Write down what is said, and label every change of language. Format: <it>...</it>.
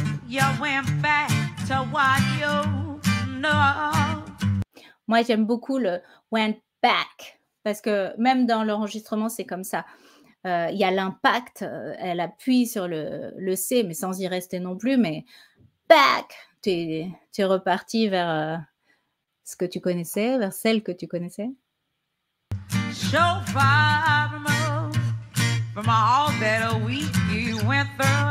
<en>You went back to what you know.</en> <fr>Moi, j'aime beaucoup le</fr> <en>went back</en> <fr>parce que même dans l'enregistrement, c'est comme ça. Il y a l'impact, elle appuie sur le C, mais sans y rester non plus. Mais back, tu es reparti vers ce que tu connaissais, vers celle que tu connaissais.</fr> <en>So far removed from all that we went through.</en>